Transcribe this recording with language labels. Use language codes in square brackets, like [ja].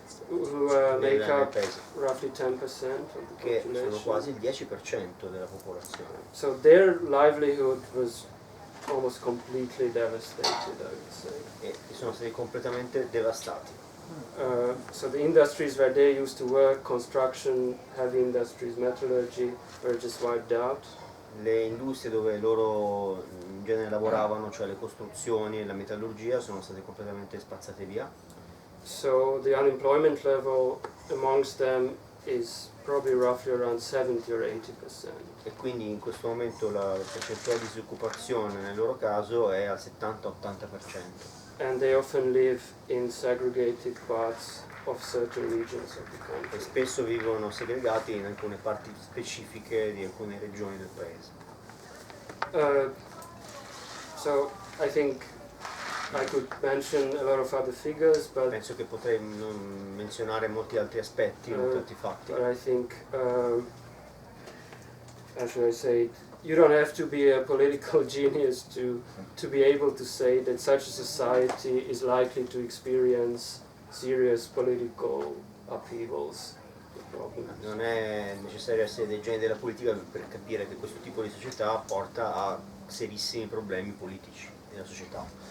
[en] Who make up roughly 10% of the [it] che sono [en] population. [it] quasi il 10% della popolazione. [en] So their livelihood was almost completely devastated, I would say. [it] E sono stati completamente devastati. [en] So the industries where they used to work, construction, heavy industries, metallurgy, were just wiped out. [it] Le industrie dove loro in genere lavoravano, cioè le costruzioni e la metallurgia, sono state completamente spazzate via. [en] So the unemployment level amongst them is probably roughly around 70 or 80%. [it] E quindi in questo momento la percentuale di disoccupazione nel loro caso è al 70-80%. [en] And they often live in segregated parts of certain regions of the [it] E [en] country. [it] spesso vivono segregati in alcune parti specifiche di alcune regioni del paese. [en] So I think I could mention a lot of other figures, but [it] Penso che potrei non menzionare molti altri aspetti, molti altri fatti. [en] but I think, how should I say it? You don't have to be a political genius to be able to say that such a society is likely to experience serious political upheavals. [it] Non è necessario essere dei geni della politica per capire che questo tipo di società porta a serissimi problemi politici nella società.